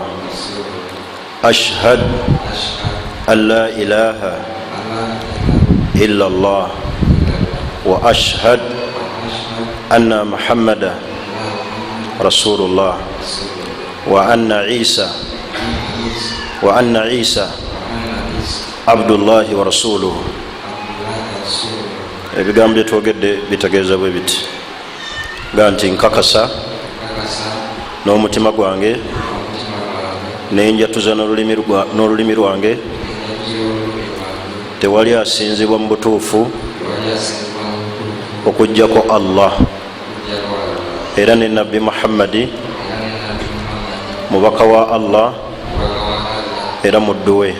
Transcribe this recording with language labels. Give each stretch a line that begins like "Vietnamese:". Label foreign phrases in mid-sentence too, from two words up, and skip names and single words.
Arabic: أشهد أن لا إله إلا الله وأشهد أن محمدا رسول الله وأن عيسى عبد الله ورسوله.
Ganda: Ebigambo byetwogedde bitegeeza bwe biti nga nti nkakasa n'omutima gwange nenjatuza n'olulimi lwange tewali asinzibwa mu butuufu okujjako Allah, era ne Nabbi Muhammadi mubaka wa Allah era muddu we.